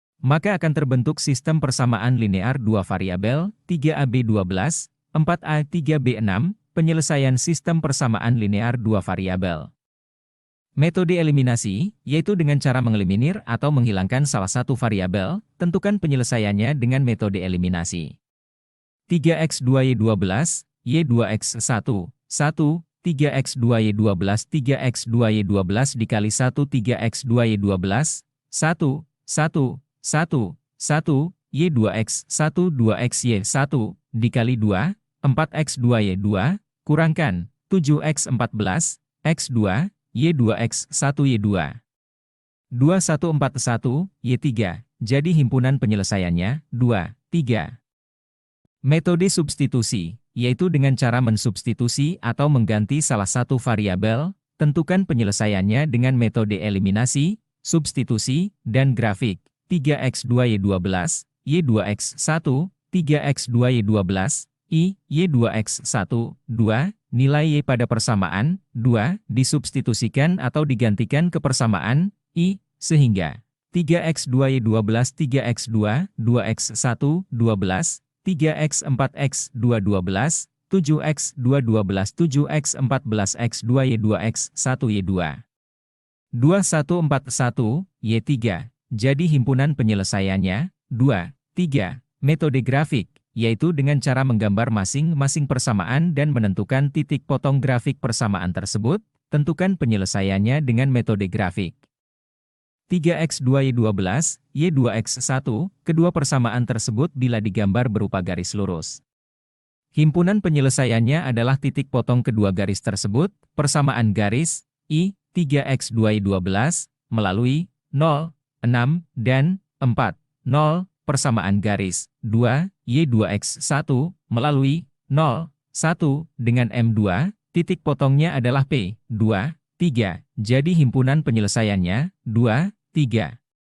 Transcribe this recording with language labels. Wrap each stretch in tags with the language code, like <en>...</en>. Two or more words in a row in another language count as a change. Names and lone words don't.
<id>maka akan terbentuk sistem persamaan linear 2 variabel, 3AB12, 4A3B6, penyelesaian sistem persamaan linear 2 variabel. Metode eliminasi, yaitu dengan cara mengeliminir atau menghilangkan salah satu variabel, tentukan penyelesaiannya dengan metode eliminasi. 3x2y12, y2x1, 1, 3x2y12, 3x2y12 dikali 1, 3x2y12, 1, 1, 1, 1, y2x1, 2xy1, dikali 2, 4x2y2, kurangkan, 7x14, x2, y2x1y2. 2141, y3, jadi himpunan penyelesaiannya, 2, 3. Metode substitusi, yaitu dengan cara mensubstitusi atau mengganti salah satu variabel, tentukan penyelesaiannya dengan metode eliminasi, substitusi, dan grafik. 3x2y12, y2x1, 3x2y12, y2x1, 2, nilai y pada persamaan, 2, disubstitusikan atau digantikan ke persamaan, sehingga 3x2y12, 3x2, 2x1, 12, 3x4x2, 12, 7x2, 12, 7x14, x2, y2x1, y2. 2141, y3. Jadi himpunan penyelesaiannya, 2, 3. Metode grafik, yaitu dengan cara menggambar masing-masing persamaan dan menentukan titik potong grafik persamaan tersebut, tentukan penyelesaiannya dengan metode grafik. 3x2y12, y2x1, kedua persamaan tersebut bila digambar berupa garis lurus. Himpunan penyelesaiannya adalah titik potong kedua garis tersebut, persamaan garis, 3x2y12, melalui 0, 6, dan 4, 0, persamaan garis, 2, y2x1, melalui 0, 1, dengan M2, titik potongnya adalah P, 2, 3, jadi himpunan penyelesaiannya, 2, 3.</id>